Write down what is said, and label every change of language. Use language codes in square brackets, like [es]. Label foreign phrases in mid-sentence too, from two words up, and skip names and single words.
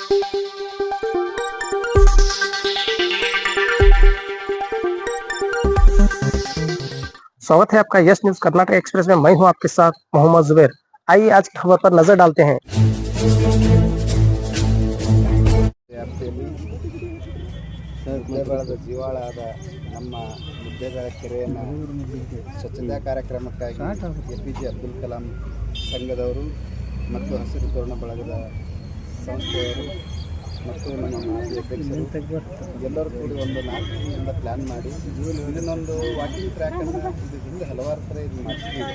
[hi] स्वागत है आपका यस न्यूज कर्नाटक एक्सप्रेस में। मैं हूं आपके साथ मोहम्मद जुबैर। आइए आज की खबर पर नजर डालते हैं। [kn] ಮುದ್ದೇಬೇಳದ ಜೀವಾಳಾದ ನಮ್ಮ ಮುದ್ದೇಬೇಳ ಕೆರೆಯನ್ನು ಸ್ವಚ್ಛತಾ ಕಾರ್ಯಕ್ರಮಕ್ಕಾಗಿ APJ ಅಬ್ದುಲ್ ಕಲಾಂ ಸಂಘದವರು ಮತ್ತು ಹಸಿರು ತೋರಣ ಬಳಗದ ಸಂಸ್ಥೆಯವರು ಮತ್ತು ನಮ್ಮ ಮಾಜಿ ಅಧ್ಯಕ್ಷರು ಎಲ್ಲರೂ ಕೂಡಿ ಒಂದು 4 ದಿನದಿಂದ ಪ್ಲ್ಯಾನ್ ಮಾಡಿ ಇದನ್ನೊಂದು ವಾಕಿಂಗ್ ಟ್ರ್ಯಾಕನ್ನು ಇದು ಹಿಂದೆ ಹಲವಾರು ಸಲ ಇದು ಮಾಡಿಸ್ತೀವಿ.